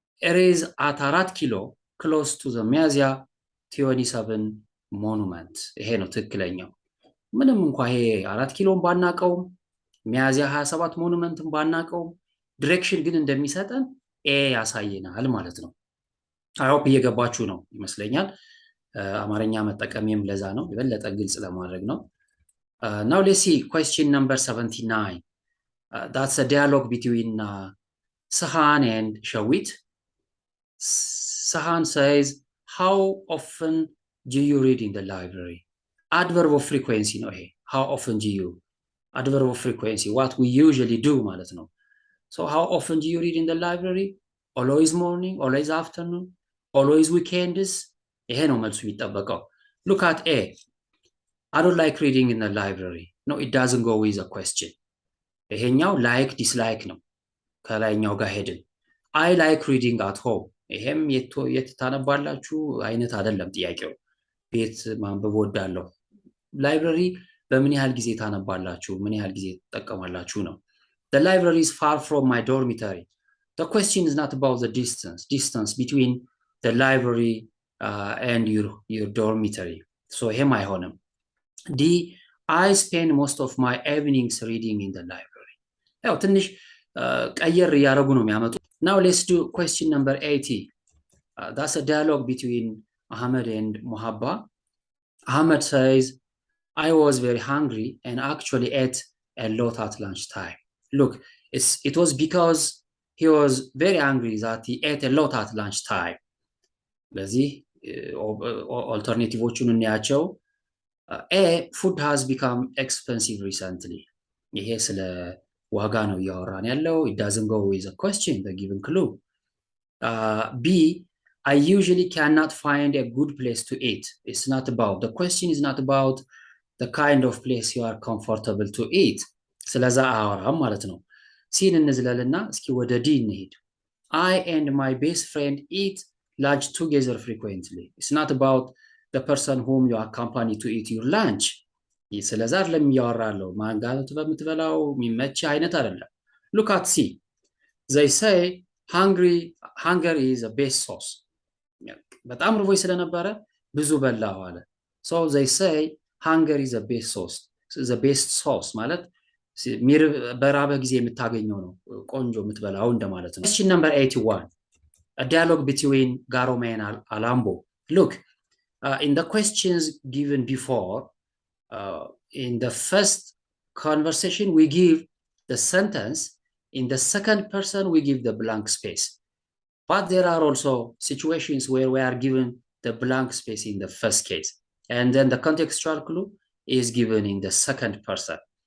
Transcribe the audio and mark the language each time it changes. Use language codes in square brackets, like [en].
[en] it is at 4 ኪሎ close to the ሚያዝያ 27 ሞኑመንት። [am] ይሄ ነው ትክክለኛው። ምንም እንኳ ይሄ 4 ኪሎን ባናቀውም ሚያዝያ 27 ሞኑመንትን ባናቀውም ዲሬክሽን ግን እንደሚሰጠን ኤ ያሳየናል ማለት ነው። አይሆፕ እየገባችሁ ነው ይመስለኛል። አማርኛ መጠቀሜም ለዛ ነው የበለጠ ግልጽ ለማድረግ ነው። [en] now let's see question number 79. That's a dialogue between Sahan and Shawit. Sahan says, how often do you read in the library? Adverb of frequency ነው ይሄ። how often do you? Adverb of frequency, what we usually do ማለት ነው። so how often do you read in the library? Always morning, always afternoon, always weekends? [am] ይሄ ነው መልሱ የሚጠበቀው። [en] look at A. I don't like reading in the library. No, it doesn't go with a question. ይሄኛው like dislike ነው። [am] ከላይኛው ጋር ሄድን። [en] I like reading at home. [am] ይሄም የት ታነባላችሁ አይነት አይደለም ጥያቄው። ቤት ማንበብ ወዳለሁ። ላይብረሪ በምን ያህል ጊዜ ታነባላችሁ፣ ምን ያህል ጊዜ ትጠቀማላችሁ ነው። [en] The library is far from my dormitory. The question is not about the distance between the library and your dormitory. So [am] ይሄም አይሆንም። [en] D. I spend most of my evenings reading in the library. [am] ያው ትንሽ ቀየር እያደረጉ ነው የሚያመጡ። [en] Now let's do question number 80. That's a dialogue between Ahmed and Muhabba. Ahmed says, I was very hungry and actually ate a lot at lunchtime. Look, it was because he was very angry that he ate a lot at lunchtime. [am] ለዚህ ኦልተርኔቲቮቹን እናያቸው። A. [en] Food has become expensive recently. [am] ይሄ ስለ ዋጋ ነው እያወራን ያለው። [en] It doesn't go with a question, the given clue. B. I usually cannot find a good place to eat. It's not about, the question is not about the kind of place you are comfortable to eat. [am] ስለዛ አወራም ማለት ነው። ሲን እንዝለልና እስኪ ወደ ዲ እንሄድ። [en] I and my best friend eat lunch together frequently. It's not about the person whom you accompany to eat your lunch. [am] ስለዛ አይደለም እያወራለሁ። ማንጋቱ በምትበላው የሚመች አይነት አይደለም። [en] Look at C. They say hunger is the best sauce. [am] በጣም ርቦኝ ስለነበረ ብዙ በላሁ አለ። [en] So they say hunger is the best sauce. [am] The best sauce ማለት በራበህ ጊዜ የምታገኘው ነው ቆንጆ የምትበላው እንደማለት ነው። [en] Question number 81. A dialogue between Garoma and Alambo. Look, in the questions given before, in the first conversation we give the sentence, in the second person we give the blank space. But there are also situations where we are given the blank space in the first case, and then the contextual clue is given in the second person.